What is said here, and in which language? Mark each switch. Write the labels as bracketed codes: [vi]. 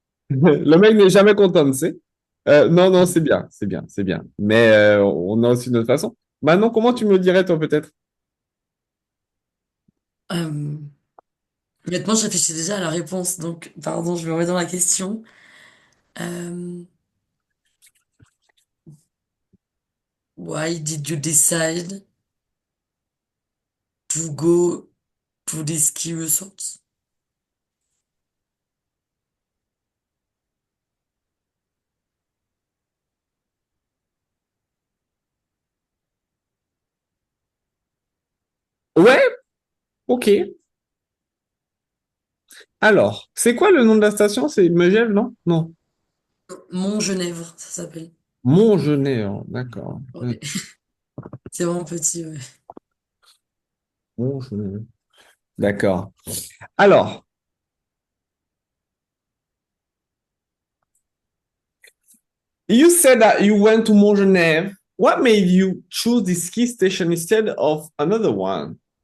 [fr] Le mec n'est jamais content, tu sais. Non, non, c'est bien, c'est bien, c'est bien. Mais on a aussi notre façon. Manon, comment tu me le dirais, toi, peut-être? Euh, Honnêtement, je réfléchis déjà à la réponse, donc pardon, je me remets dans la question. [en] Euh, why did you decide to go to the ski resort? [fr] Ouais, ok. Alors, c'est quoi le nom de la station? C'est Megève, non? Non. Mont-Genèvre, ça s'appelle. Montgenèvre, d'accord. Ouais. C'est vraiment petit, ouais. Montgenèvre. D'accord. Alors, [en] you said that you went to Montgenèvre. What made you choose the ski station instead of another one?